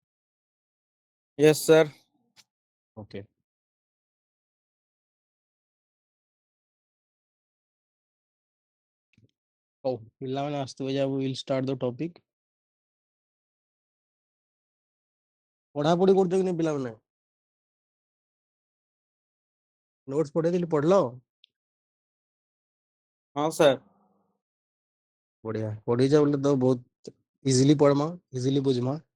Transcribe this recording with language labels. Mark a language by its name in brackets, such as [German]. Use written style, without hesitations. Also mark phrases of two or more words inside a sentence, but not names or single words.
[English] Yes, sir. Okay. Oh, [Odia] ପିଲାମାନେ ଆସୁଥିବେ ଯା [English] we will start the topic. [Odia] ପଢାପଢି କରୁଛ କି ନାହିଁ ପିଲାମାନେ? ନୋଟ୍ସ ପଠେଇଥିଲି ପଢିଲ? [Hindi] हाँ सर। [Odia] ବଢିଆ ପଢିଛ ବୋଲେ ତ ବହୁତ ଇଜିଲି ପଢମା ଇଜିଲି ବୁଝମା।